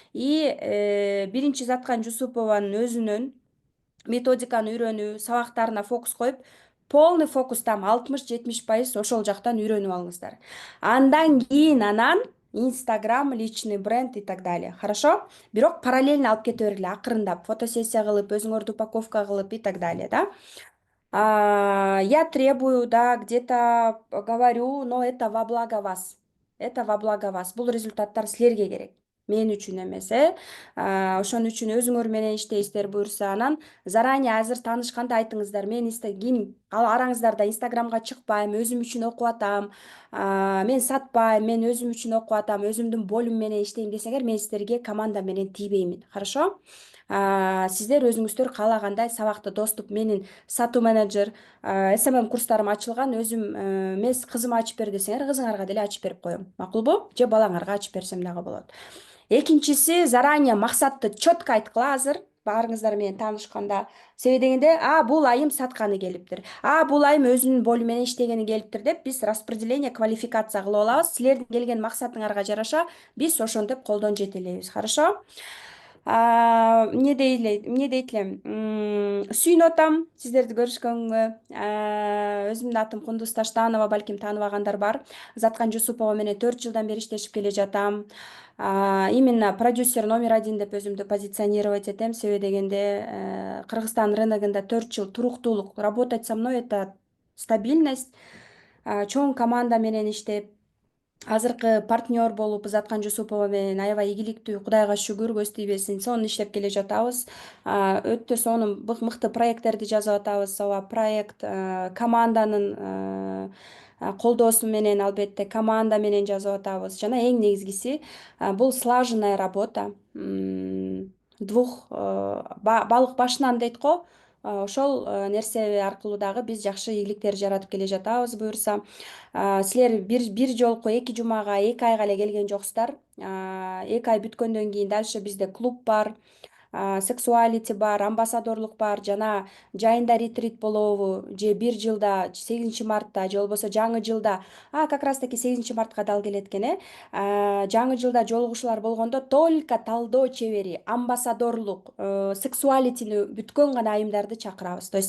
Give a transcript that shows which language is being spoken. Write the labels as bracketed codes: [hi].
[ky] И биринчи Заткан Жусупованын өзүнүн методиканы үйрөнүү, сабактарына фокус коюп, [ru] полный фокус там [ky] 60-70% ошол жактан үйрөнүп алыңыздар. Андан кийин Инстаграм, личный бренд [ru] и так далее. Хорошо? [ky] Бирок параллельно алып кете бергиле, акырындап, фотосессия кылып, өзүңөрдү упаковка кылып [ru] и так далее, [ky] да. [ru] Я требую, да, где-то говорю, но это во благо вас. Это во благо вас. [ky] Бул результаттар силерге керек. Мен үчүн эмес, Ошон үчүн өзүңөр менен иштейсиздер буюрса. Анан заранее азыр таанышканда айтыңыздар. Мен ким араңыздарда Инстаграмга чыкпайм, өзүм үчүн окуп атам. Мен сатпайм, мен өзүм үчүн окуп атам, өзүмдүн болум менен иштейм десеңер, мен сиздерге команда менен тийбеймин. Хорошо? Сиздер өзүңүздөр каалагандай сабакты доступ, менин сатуу менеджер, СММ курстарым ачылган, өзүм эмес, кызым ачып бер десеңер, кызыңарга деле ачып берип коем. Макулбу? Же балаңарга ачып берсем дагы болот. Экинчиси, заранее максатты четко айткыла азыр баарыңыздар менен таанышканда. Себеби дегенде, бул айым сатканы келиптир, бул айым өзүнүн болуму менен иштегени келиптир деп биз распределение, квалификация кылып алабыз. Силердин келген максатыңарга жараша биз ошентип колдон жетелейбиз. Хорошо? Эмне дейт элем, сүйүнүп атам сиздерди көрүшкөнгө. Өзүмдүн атым Кундуз Таштанова, балким тааныбагандар бар. Заткан Жусупова менен 4 жылдан бери иштешип келе жатам. Именно продюсер номер 1 деп өзүмдү позиционировать этем. Себеби дегенде, Кыргызстан рыногунда 4 жыл туруктуулук. [ru] Работать со мной — это стабильность. [ky] Чоң команда менен иштеп, азыркы партнер болуп Заткан Жусупова менен аябай ийгиликтүү, Кудайга шүгүр, көз тийбесин, сонун иштеп келе жатабыз. Өтө сонун мыкты проекттерди жасап атабыз. Ооба, проект команданын колдоосу менен, албетте, команда менен жасап атабыз. Жана эң негизгиси, бул [ru] слаженная работа. [ky] Балык башынан дейт го. Ошол нерсе аркылуу дагы биз жакшы ийгиликтер жаратып келе жатабыз буюрса. Силер бир жолку 2 жумага, 2 айга эле келген жоксуздар. 2 ай бүткөндөн кийин дальше бизде клуб бар, сексуалити бар, амбассадорлук бар, жана жайында ретрит болобу, же 1 жылда 8-мартта, же болбосо жаңы жылда, [ru] как раз таки [ky] 8-мартка дал келет экен, жаңы жылда жолугушуулар болгондо только талдоо чебери, амбассадорлук, сексуалитини бүткөн гана айымдарды чакырабыз.